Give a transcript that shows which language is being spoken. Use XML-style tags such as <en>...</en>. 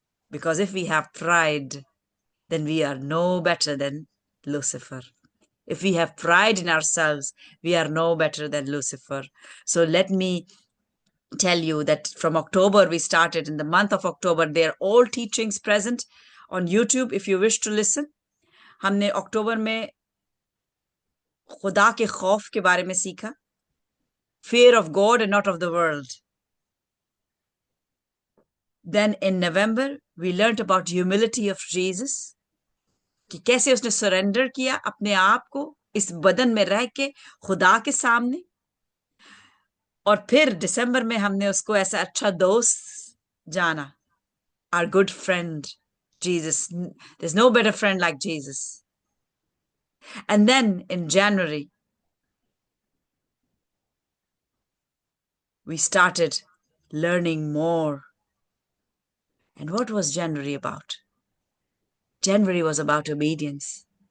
<en>Because if we have pride, then we are no better than Lucifer. If we have pride in ourselves, we are no better than Lucifer. So let me tell you that from October, we started in the month of October, there are all teachings present on YouTube if you wish to listen.</en> <hi>हमने अक्टूबर में खुदा के खौफ के बारे में सीखा,</hi> <en>fear of God and not of the world. Then in November, we learned about humility of Jesus,</en> <hi>कि कैसे उसने surrender किया अपने आप को इस बदन में रह के खुदा के सामने. और फिर दिसंबर में हमने उसको ऐसा अच्छा दोस्त जाना,</hi> <en>our good friend, Jesus. There's no better friend like Jesus. And then in January, we started learning more. And what was January about? January was about obedience.</en>